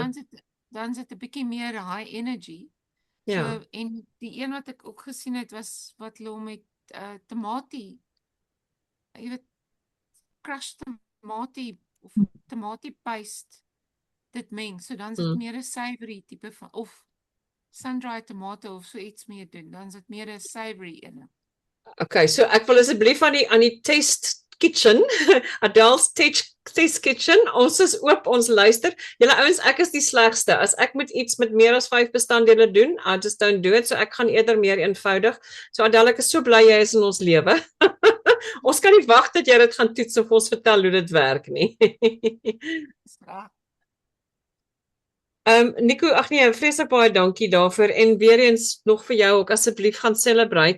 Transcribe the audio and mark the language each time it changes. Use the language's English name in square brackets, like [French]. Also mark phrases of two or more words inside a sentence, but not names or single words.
[Afrikaans] Dan sit 'n bietjie meer [English] high energy. [Afrikaans] Ja. So, en die een wat ek ook gesien het was wat hulle hom met tamatie, jy weet, crushed tamatie of tamatie paste dit meng. So dan is dit meer 'n savory tipe van of [English] sun-dried tomato [Afrikaans] of so iets meer doen. Dan is dit meer 'n savory ene. Okay, so ek wil asseblief aan die [English] test kitchen, [Afrikaans] Adele's [English] test kitchen, [Afrikaans] ons is oop, ons luister. Julle ouens, ek is die slegste. As ek moet iets met meer as 5 bestanddele doen, [English] I just don't do it, [Afrikaans] so ek gaan eerder meer eenvoudig. So Adele, ek is so bly jy is in ons lewe. Ons kan nie wag dat jy dit gaan toets of ons vertel hoe dit werk nie. Nico, ag nee, vreeslik baie dankie daarvoor en weer eens nog vir jou ook asseblief gaan celebrate.